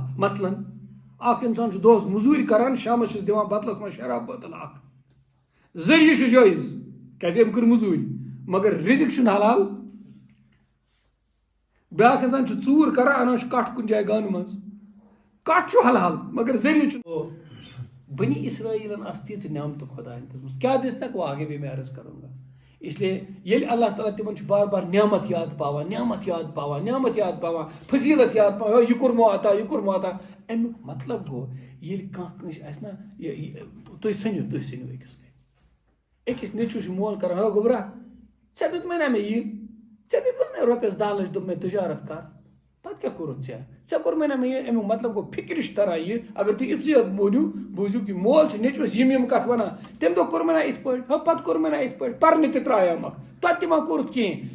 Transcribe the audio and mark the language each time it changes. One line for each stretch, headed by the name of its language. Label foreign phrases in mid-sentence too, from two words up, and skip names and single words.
Kashmiri: مثلاً اکھ انسان چھُ دۄہس موٚزوٗرۍ کران شامس چھُس دِوان بدلس منٛز شراب بٲتل اکھ ذریعہ چھُ جٲیز کیازِ أمۍ کٔر موٚزوٗرۍ مگر رزق چھُنہٕ حلال. بیاکھ انسان چھُ ژوٗر کران انان چھُ کٹھ کُنہِ جایہِ گانہٕ منٛز کٹھ چھُ حلال مگر ذریعہ چھُ. بنی اسرائیلن آس تیٖژٕ نعمتہٕ خۄدایَن دِژمٕژ کیٛاہ دِژنکھ
Urdu: وہ آگے بھی میں عرض کروں گا. اس لیے
Kashmiri: ییٚلہِ اللہ تعالیٰ تِمن چھُ بار بار نعمت یاد پاوان نعمت یاد پاوان نعمت یاد پاوان فضیلت یاد پاوان یہِ کوٚرمو عطا یہِ کوٚرمو عطا امیُک مطلب گوٚو ییٚلہِ کانٛہہ کٲنٛسہِ آسہِ نا تُہۍ ژھٕنِو أکِس أکِس نیٚچوِس چھُ مول کران ہو گوٚبرا ژےٚ دیُتمے نا مےٚ یہِ ژےٚ دیُتمے مےٚ رۄپیس 10 لچھ دوٚپ مےٚ تجارت کر پتہٕ کیٛاہ کوٚرُتھ ژےٚ کوٚرمے نا مےٚ یہِ امیُک مطلب گوٚو فِکرِ چھِ تران یہِ اگر تُہۍ یِژٕے یوت بوٗزِو کہِ مول چھُ نیٚچوِس یِم کتھ ونان تمہِ دۄہ کوٚر مےٚ نا یِتھ پٲٹھۍ ہو پتہٕ کوٚر مےٚ نا یِتھ پٲٹھۍ پرنہِ تہِ ترٛایامکھ تتہِ تہِ ما کوٚرُتھ کِہیٖنۍ.